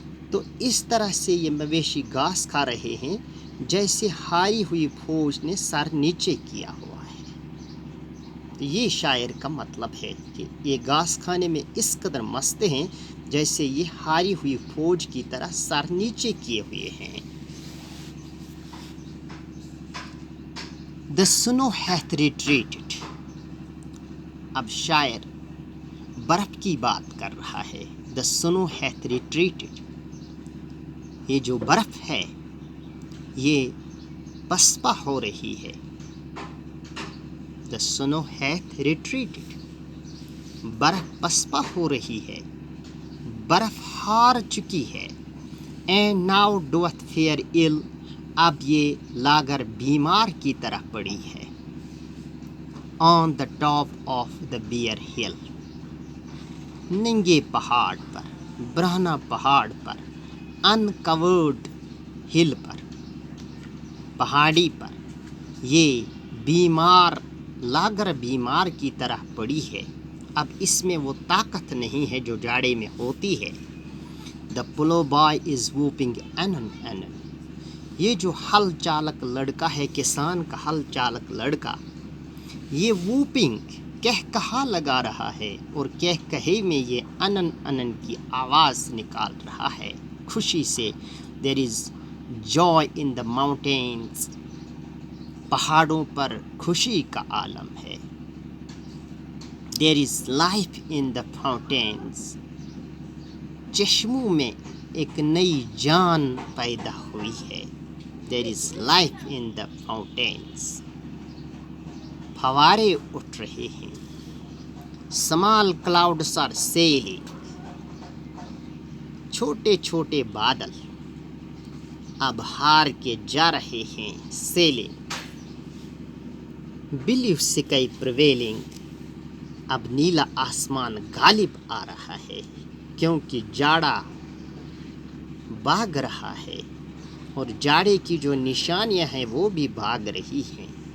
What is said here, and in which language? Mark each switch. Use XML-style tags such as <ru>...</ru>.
<ur>تو اس طرح سے یہ مویشی گھاس کھا رہے ہیں جیسے ہاری ہوئی فوج نے سر نیچے کیا ہوا ہے. یہ شاعر کا مطلب ہے کہ یہ گھاس کھانے میں اس قدر مست ہیں جیسے یہ ہاری ہوئی فوج کی طرح سر نیچے کیے ہوئے ہیں.</ur> <en>The snow hath retreated.</en> <ur>اب شاعر برف کی بات کر رہا ہے.</ur> <en>The snow hath retreated.</en> <ur>یہ جو برف ہے یہ پسپا ہو رہی ہے.</ur> <en>The snow hath retreated.</en> <ur>برف پسپا ہو رہی ہے، برف ہار چکی ہے.</ur> <en>And now doeth fare ill.</en> <ur>اب یہ لاغر بیمار کی طرح پڑی ہے.</ur> <en>On the top of the bare hill.</en> <ur>ننگے پہاڑ پر، برہنہ پہاڑ پر.</ur> <en>Uncovered hill</en> <ur>پر، پہاڑی پر یہ بیمار لاغر بیمار کی طرح پڑی ہے. اب اس میں وہ طاقت نہیں ہے جو جاڑے میں ہوتی ہے.</ur> <en>The plough boy is whooping anon anon.</en> <ur>یہ جو ہل چالک لڑکا ہے، کسان کا ہل چالک لڑکا، یہ ووپنگ کہہ کہا لگا رہا ہے، اور کہہ کہے میں یہ انن انن کی آواز نکال رہا ہے خوشی سے.</ur> <en>There is joy in the mountains.</en> <ur>پہاڑوں پر خوشی کا عالم ہے.</ur> <en>There is life in the fountains.</en> <ur>چشموں میں ایک نئی جان پیدا ہوئی ہے.</ur> <en>There is life in the fountains.</en> <ur>پھوارے اٹھ رہے ہیں.</ur> <en>Small clouds are sailing.</en> <ur>چھوٹے چھوٹے بادل اب ہار کے جا رہے ہیں.</ur> <en>Sailing. Blue sky prevailing.</en> <ur>اب نیلا آسمان غالب آ رہا ہے کیونکہ جاڑا بھاگ رہا ہے، اور جاڑے کی جو نشانیاں ہیں وہ بھی بھاگ رہی ہیں.</ur>